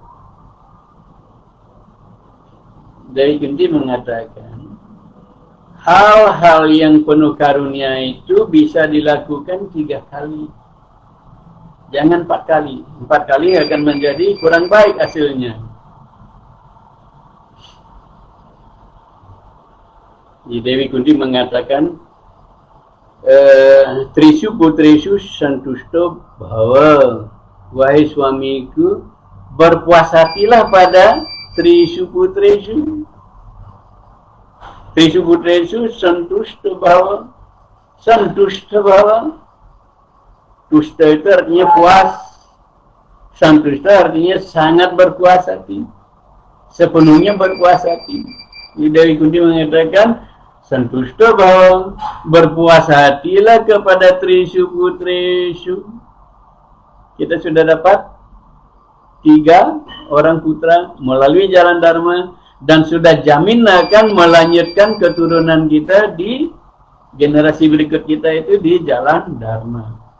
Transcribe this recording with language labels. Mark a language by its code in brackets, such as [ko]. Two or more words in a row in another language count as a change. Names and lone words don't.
[id] Dewi Kunti mengatakan, hal-hal yang penuh karunia itu bisa dilakukan 3 kali. Jangan 4 kali. 4 kali akan menjadi kurang baik hasilnya. Di Dewi Kunti mengatakan, [sa] त्रिषु पुत्रेषु सन्तुष्टो भव. [id] Wahai suamiku, berpuasatilah pada [sa] त्रिषु पुत्रेषु. त्रिषु पुत्रेषु सन्तुष्टो भव. सन्तुष्टो भव. [id] Tusta itu artinya puas. Santusta artinya sangat berpuas hati. Sepenuhnya berpuas hati. Di Dewi Kunti mengatakan, [sa] सन्तुष्ट भव, [id] berpuas hatilah kepada [sa] त्रिषु पुत्रेषु. [id] Kita sudah dapat 3 orang putra melalui jalan dharma dan sudah jamin akan melanjutkan keturunan kita di generasi berikut kita itu di jalan dharma.